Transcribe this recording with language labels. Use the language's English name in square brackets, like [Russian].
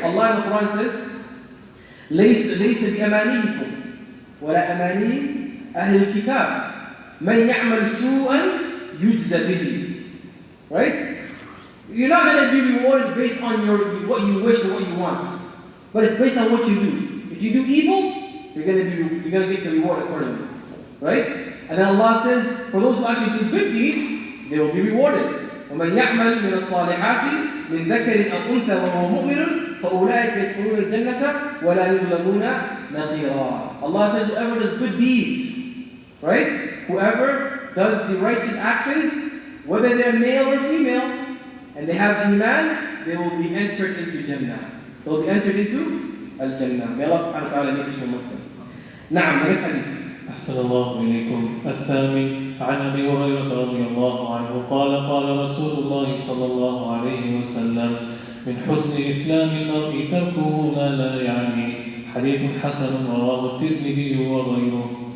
[English] Allah in the Quran says, [Arabic] ليس بأمانيكم ولا أماني أهل الكتاب من يعمل سوءا يجزى به. [English] Right? You're not going to be rewarded based on what you wish or what you want, but it's based on what you do. If you do evil, you're going to get the reward accordingly. Right? And then Allah says, for those who actually do good deeds, they will be rewarded. [Arabic] ومن يعمل من الصالحات من ذكر أو أنثى وهو مؤمن فأولئك يدخلون الجنة ولا يظلمون نقيرا. [English] Allah says, whoever does good deeds, right? Whoever does the righteous actions, whether they're male or female, and they have iman, they will be entered into Jannah. They will be entered into Al-Jannah. May Allah subhanahu wa ta'ala make us Muslim. [Arabic] نعم, [English] the next hadith. [Arabic] أحسن الله إليكم. الثامن عن أبي هريرة رضي الله عنه قال رسول الله صلى الله عليه وسلم من حسن إسلام المرء تركه ما لا يعنيه. حديث حسن رواه الترمذي وغيره.